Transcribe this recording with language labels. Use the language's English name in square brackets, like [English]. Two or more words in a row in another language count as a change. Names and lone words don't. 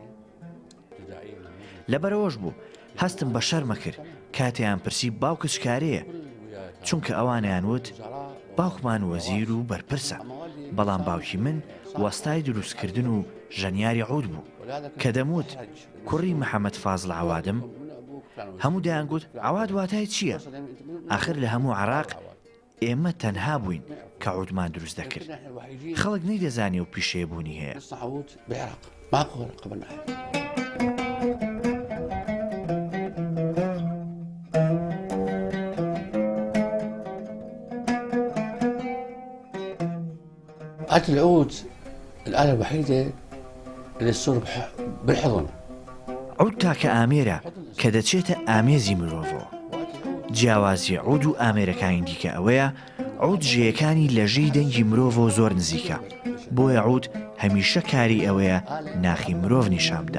[Central Kurdish] لەبەرەوەش بوو هەستم بە شەرمە کرد کاتیان پرسی باوکت چکارەیە چونکە ئەوانیان وت باوکمان وەزیر و بەرپرسە بەڵام باوکی من وەستای دروستکردن و ژەنیاری عود بوو کە دەموت کوڕی محەممەد فازڵ عەوادم هەموو دەیانگوت عەواد واتای چییە؟ ئاخر لە هەموو عێراق ئێمە تەنها بووین کە عودمان دروست دەکرد. خەڵک نەیدەزانی و پیشەیەبوونی هەیە. [Arabic] العود الآلة الوحيدة اللي تصير بالحضن. [Central Kurdish] عود تاکە ئامێرە کە دەچێتە ئامێزی مرۆڤەوە. جیاوازی عود و ئامێرەکانی دیکە ئەوەیە عود ژێیەکانی لە ژێی دەنگی مرۆڤەوە زۆر نزیکە بۆیە عود هەمیشە کاری ئەوەیە ناخی مرۆڤ نیشان بدە.